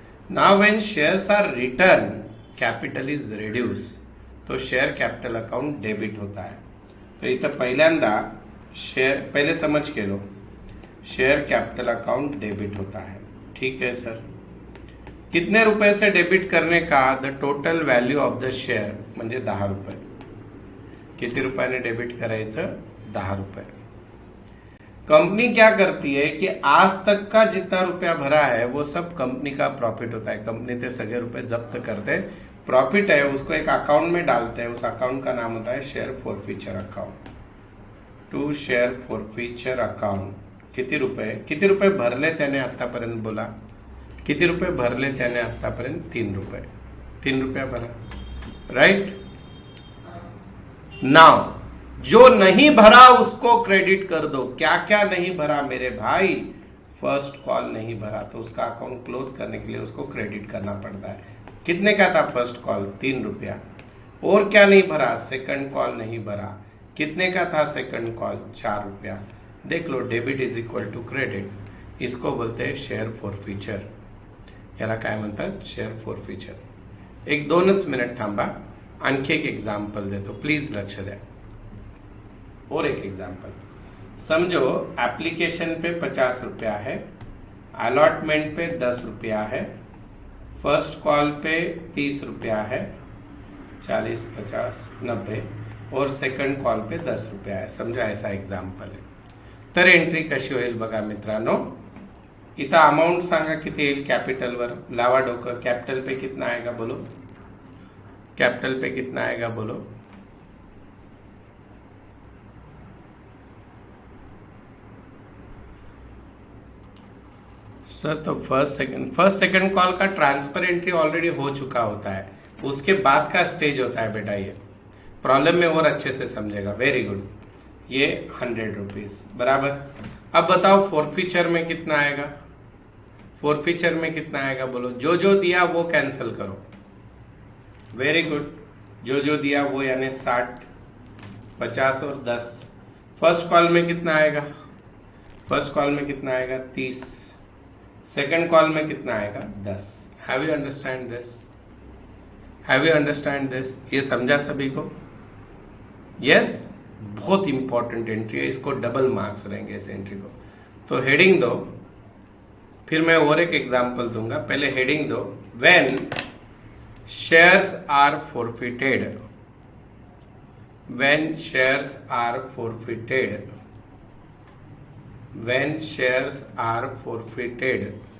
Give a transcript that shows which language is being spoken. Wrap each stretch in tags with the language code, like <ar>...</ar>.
<en>now when shares are return, capital is reduce,</en> <hi>तो share capital account debit होता है.</hi> <mr>तो इथं पहिल्यांदा</mr> <hi>शेयर, पहले समझ के लो, शेयर कैपिटल अकाउंट डेबिट होता है. ठीक है सर. कितने रुपए से डेबिट करने का?</hi> <en>the total value of the share</en> <mr>म्हणजे 10 रुपये. किती रुपयाने डेबिट करायचं? 10 रुपये.</mr> <hi>कंपनी क्या करती है कि आज तक का जितना रुपया भरा है वो सब कंपनी का प्रॉफिट होता है. कंपनी</hi> <mr>ते सगळे रुपये जब्त करते,</mr> <hi>प्रॉफिट है उसको एक अकाउंट में डालते हैं. उस अकाउंट का नाम होता है share forfeiture account.</hi> <en>To share forfeiture account.</en> <mr>किती रुपये भरले त्याने आतापर्यंत? बोला, किती रुपये भरले त्याने आतापर्यंत?</mr> <hi>3 रुपये. 3 रुपया भरा. राइट. नाउ जो नहीं भरा उसको क्रेडिट कर दो. क्या क्या नहीं भरा मेरे भाई? फर्स्ट कॉल नहीं भरा, तो उसका अकाउंट क्लोज करने के लिए उसको क्रेडिट करना पड़ता है. कितने का था फर्स्ट कॉल? 3 रुपया. और क्या नहीं भरा? सेकंड कॉल नहीं भरा. कितने का था सेकंड कॉल? 4 रुपया. देख लो,</hi> <en>Debit is equal to credit.</en> <hi>इसको बोलते हैं शेअर फॉरफिचर.</hi> <mr>याला काय म्हणतात?</mr> <hi>Share forfeiture.</hi> <mr>एक 2च मिनिट थांबा, आणखी एक एग्जाम्पल देतो, प्लीज लक्ष द्या.</mr> <hi>और एक एग्जाम्पल समझो, एप्लीकेशन पे 50 रुपया है, अलॉटमेंट पे 10 रुपया है, फर्स्ट कॉल पे 30 रुपया है, 40, 50, 90, और सेकंड कॉल पे 10 रुपया</hi> <mr>आहे. समजा ऐसा एक्झाम्पल आहे. तर एंट्री कशी होईल बघा मित्रांनो. इथं अमाऊंट सांगा किती येईल कॅपिटलवर. लावा डोकं.</mr> <hi>कॅपिटल पे कितना आएगा बोलो. कैपिटल पे कितना आएगा बोलो. सर तो फर्स्ट सेकंड कॉल का ट्रांसफर एंट्री ऑलरेडी हो चुका होता है, उसके बाद का स्टेज होता है बेटा. ये प्रॉब्लम में और अच्छे से समझेगा. Very good. ये 100 रुपीज बराबर. अब बताओ फॉरफिचर में कितना आएगा. फॉरफिचर में कितना आएगा बोलो. जो जो दिया वो कैंसिल करो. Very good. जो दिया वो यानी 60, 50 और 10. फर्स्ट कॉल में कितना आएगा. फर्स्ट कॉल में कितना आएगा 30. सेकंड कॉल में कितना आएगा 10.</hi> <en>Have you understand this. Have you understand this.</en> <hi>ये समझा सभी को.</hi> <en>Yes.</en> <hi>बहुत इंपॉर्टेंट एंट्री है, इसको डबल मार्क्स रहेंगे इस एंट्री को. तो हेडिंग दो, फिर मैं और एक एग्जांपल दूंगा. पहले हेडिंग दो.</hi> <en>When shares are forfeited. When shares are forfeited. When shares are forfeited.</en>